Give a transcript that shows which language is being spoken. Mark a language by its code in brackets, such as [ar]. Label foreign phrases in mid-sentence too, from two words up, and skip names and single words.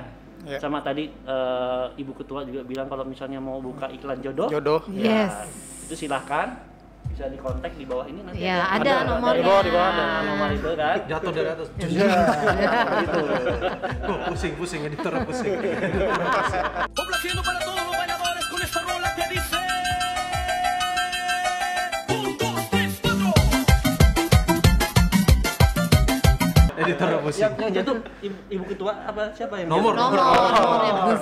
[id] ya. Sama tadi Ibu Ketua juga bilang kalau misalnya mau buka iklan jodoh. Yes. Ya, itu silahkan bisa dikontak di bawah ini nanti. Ya, ada nomornya. Di bawah ada nomor itu kan. Jatuh dari atas. Gitu. Pusing editor pusing. [es] Complaciendo para todos los bailadores con esta rola que dice 1, 2, 3, 4. [id] Editor pusing. Yang jatuh Ibu Ketua apa siapa yang Nomor jatuh? Nomornya, Gus.